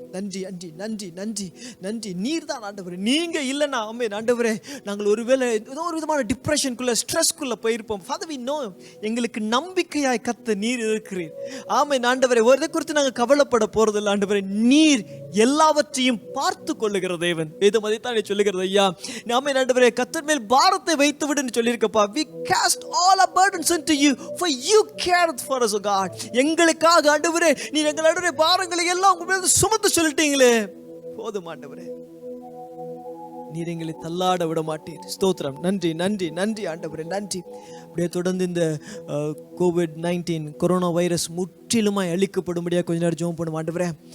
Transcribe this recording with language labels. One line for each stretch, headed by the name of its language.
Tamil: நன்றி நன்றி நன்றி நன்றி நன்றி. நீர் தான் ஆண்டவரே. நீங்க இல்லைன்னா ஆமென் ஆண்டவரே, நாங்கள் ஒருவேளை ஏதோ ஒரு விதமான டிப்ரெஷனுக்குள்ள ஸ்ட்ரெஸ்க்குள்ள போயிருப்போம். Father, we know எங்களுக்கு நம்பிக்கையாய் கர்த்தர் நீர் இருக்கிறீர். ஆமென் ஆண்டவரே. ஒரு குறித்து நாங்கள் கவலைப்பட போறதில்லை ஆண்டவரே. நீர் எல்லாவற்றையும் பார்த்து கொள்ளுகிற தேவன். வேதம் அதைத்தான் சொல்லுகிறது ஐயா. ஆமென் ஆண்டவரே. கர்த்தர் மேல் பாரத்தை வைத்து விடுன்னு சொல்லியிருக்கப்பா.
English: We cast all our burdens unto you, for you cared for us, O God.
Tamil: எங்களுக்காக ஆண்டவரே நீர் எங்களுடைய பாரங்களை எல்லாம் உங்க மேல சுமந்து சொல்லிட்டீங்களே. போதும் ஆண்டவரே, நீர் எங்களை தள்ளாட விட மாட்டீர். ஸ்தோத்திரம். நன்றி நன்றி நன்றி ஆண்டவரே, நன்றி. அப்படியே தொடர்ந்து இந்த COVID-19 கொரோனா வைரஸ் முற்றிலுமாய் அழிக்கப்படும்படியாக கொஞ்ச நேரம் ஜெபம் பண்ணுவோம் ஆண்டவரே.